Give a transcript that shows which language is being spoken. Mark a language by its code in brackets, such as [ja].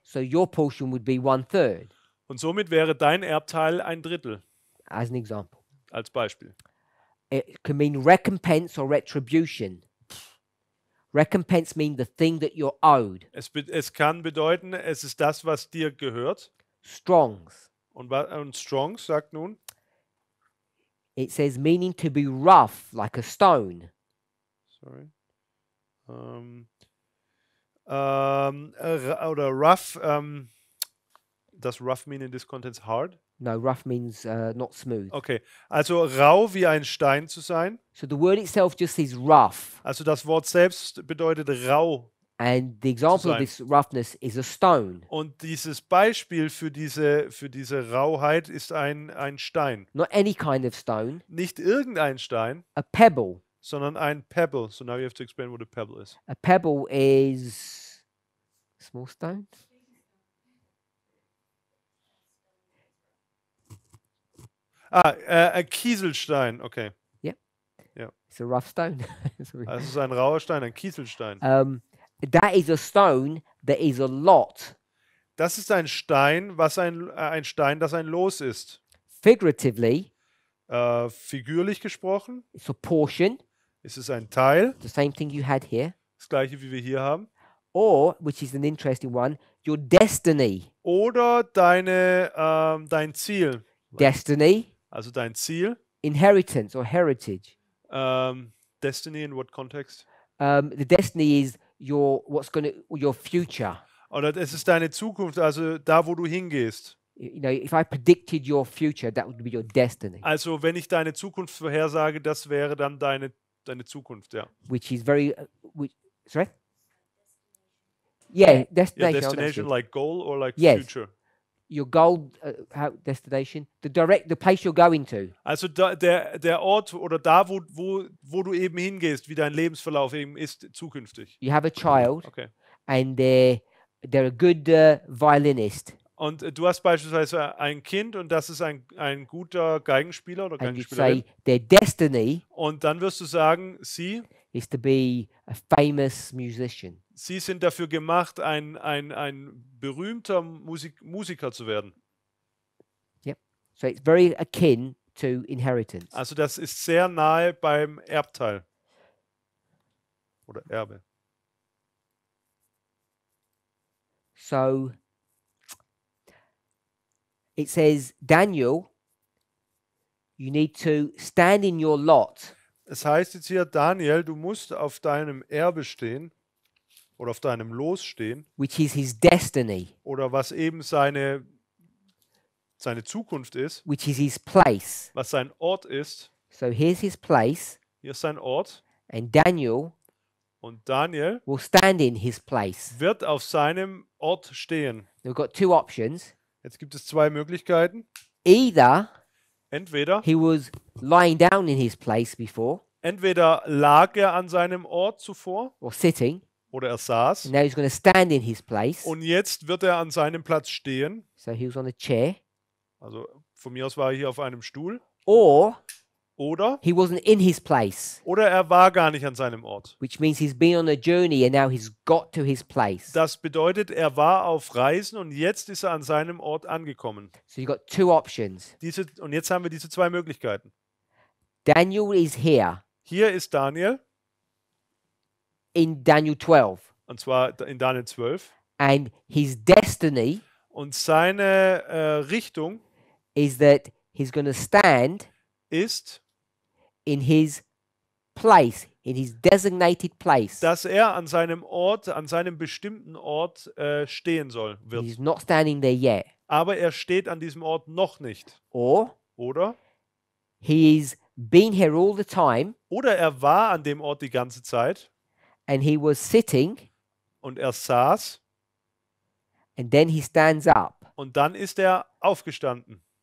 [en] So your portion would be 1/3, [de] und somit wäre dein Erbteil 1/3 [en] as an example. [de] als Beispiel. [en] It can mean recompense or retribution. Recompense means the thing that you're owed. [de] Es kann bedeuten, es ist das, was dir gehört. [en] Strongs. [de] Und Strongs sagt nun, [en] It says meaning to be rough, like a stone. sorry, oder rough, does rough mean in this context hard? No, rough means not smooth. [de] Okay, also rau wie ein Stein zu sein. [en] So the word itself just says rough. [de] Also das Wort selbst bedeutet rau. [en] And the example of [de] sein. [en] this roughness is a stone. [de] Und dieses Beispiel für diese Rauheit ist ein Stein. [en] Not any kind of stone, [de] Nicht irgendein Stein, [en] a pebble. [de] sondern ein Pebble. [en] So now you have to explain what a pebble is. A pebble is a small stone. [de] Ein Kieselstein, okay. [en] It's a rough stone. [de] Also es ist ein rauer Stein, ein Kieselstein. [en] That is a stone that is a lot. [de] Das ist ein Stein, ein Stein, das ein Los ist. [en] Figuratively, [de] Figürlich gesprochen [en] it's a portion, [de] ist es ein Teil, [en] the same thing you had here. [de] das gleiche wie wir hier haben. [en] Or, which is an interesting one, your destiny. [de] Oder dein Ziel. [en] Destiny, [de] Also dein Ziel. [en] inheritance or heritage. Destiny in what context? The destiny is your future. [de] Oder es ist deine Zukunft, also da, wo du hingehst. [en] You know, if I predicted your future, that would be your destiny, [de] Also wenn ich deine Zukunft vorhersage, das wäre dann deine Zukunft, ja. [en] which is very, sorry? Yeah, Your destination. oh, that's destination good. like goal or like Yes. future? Your goal, destination, the place you're going to. [de] Also der Ort oder da, wo du eben hingehst, wie dein Lebensverlauf eben ist, zukünftig. [en] You have a child, Okay. and they're a good violinist, [de] Und du hast beispielsweise ein Kind und das ist ein guter Geigenspieler oder [en] and you [de] Geigenspielerin. [en] say their destiny [de] Und dann wirst du sagen, sie [en] is to be a famous musician. [de] sind dafür gemacht, ein berühmter Musiker zu werden. [en] So it's very akin to inheritance. [de] Also das ist sehr nahe beim Erbteil. Oder Erbe. [en] So it says, Daniel, you need to stand in your lot. [de] Es heißt jetzt hier, Daniel, du musst auf deinem Erbe stehen oder auf deinem Los stehen [en] Which is his destiny. [de] oder was eben seine seine Zukunft ist, [en] which is his place. [de] was sein Ort ist. [en] So here's his place, [de] Hier ist sein Ort. [en] and Daniel [de] Und Daniel [en] will stand in his place. [de] wird auf seinem Ort stehen. [en] We've got two options. [de] Jetzt gibt es zwei Möglichkeiten. [en] Either [de] Entweder [en] he was lying down in his place before, [de] lag er an seinem Ort zuvor [en] or sitting, [de] oder er saß. [en] and now he's going to stand in his place. [de] Und jetzt wird er an seinem Platz stehen. [en] So he was on a chair. [de] Also von mir aus war er hier auf einem Stuhl. [en] Or [de] Oder [en] he wasn't in his place, [de] er war gar nicht an seinem Ort. [en] which means he's been on a journey and now he's got to his place. [de] Das bedeutet, er war auf Reisen und jetzt ist er an seinem Ort angekommen. [en] So you've got two options. [de] Und jetzt haben wir diese zwei Möglichkeiten. [en] Daniel is here [de] Hier ist Daniel, [en] in Daniel 12, [de] und zwar in Daniel 12. [en] and his destiny [de] Und seine Richtung [en] is that he's going to stand [de] ist, [en] in his place, in his designated place. [de] dass er an seinem Ort, an seinem bestimmten Ort stehen wird. [en] He's not standing there yet. [de] Aber er steht an diesem Ort noch nicht. [en] Or [de] Oder [en] he's been here all the time [de] er war an dem Ort die ganze Zeit [en] and he was sitting [de] und er saß [en] and then he stands up [de] und dann ist er aufgestanden